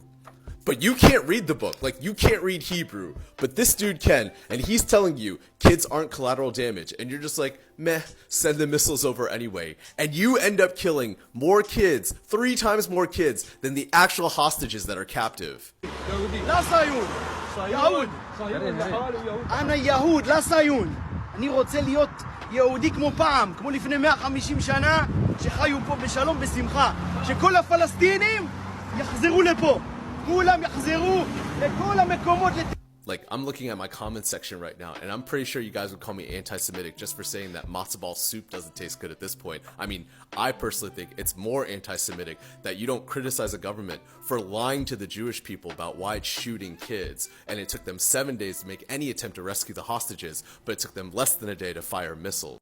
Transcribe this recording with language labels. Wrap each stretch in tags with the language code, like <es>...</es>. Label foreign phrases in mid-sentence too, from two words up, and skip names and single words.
<en>But you can't read the book, you can't read Hebrew, but this dude can, and he's telling you kids aren't collateral damage, and you're just like, meh, send the missiles over anyway, and you end up killing more kids, 3 times more kids, than the actual hostages that are captive.</en> <ar>لا صهيون يهود أنا يهود لا صهيون</ar> <he>אני רוצה להיות יהודי כמו פעם כמו לפני 150 שנה שחיו פה בשלום בשמחה שכל הפלסטינים יחזרו לפה כולם יחזרו לכל המקומות.</he> <en>I'm looking at my comment section right now, and I'm pretty sure you guys would call me anti-Semitic just for saying that matzo ball soup doesn't taste good at this point. I mean, I personally think it's more anti-Semitic that you don't criticize a government for lying to the Jewish people about why it's shooting kids, and it took them 7 days to make any attempt to rescue the hostages, but it took them less than a day to fire missiles.</en>